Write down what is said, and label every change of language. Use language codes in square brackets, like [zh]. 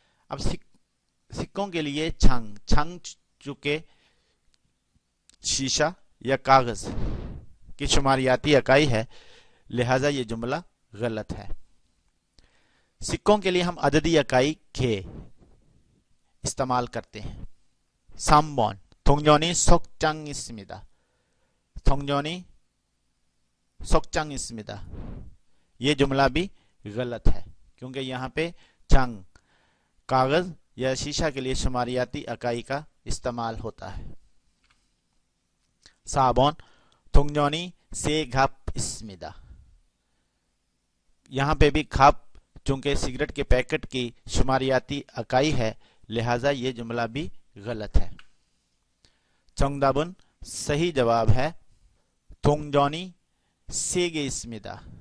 [hi] अब सिक्कों के लिए छंग चुके शीशा या कागज की शुमारियाती इकाई है, लिहाजा ये जुमला गलत है। सिक्कों के लिए हम अददी इकाई खे इस्तेमाल करते हैं। [ko] 3번 동전이 석장 있습니다। 동전이 석장 있습니다। [hi] ये जुमला भी गलत है, क्योंकि यहाँ पे छंग कागज या शीशा के लिए शुमारियाती इकाई का इस्तेमाल होता है। [ko] 4번 동전이 3갑 있습니다। [hi] यहाँ पे भी खाप चूंकि सिगरेट के पैकेट की शुमारियाती इकाई है, लिहाजा ये जुमला भी गलत है। [ko] 정답은 [hi] सही जवाब है [ko] 동전이 3개 있습니다।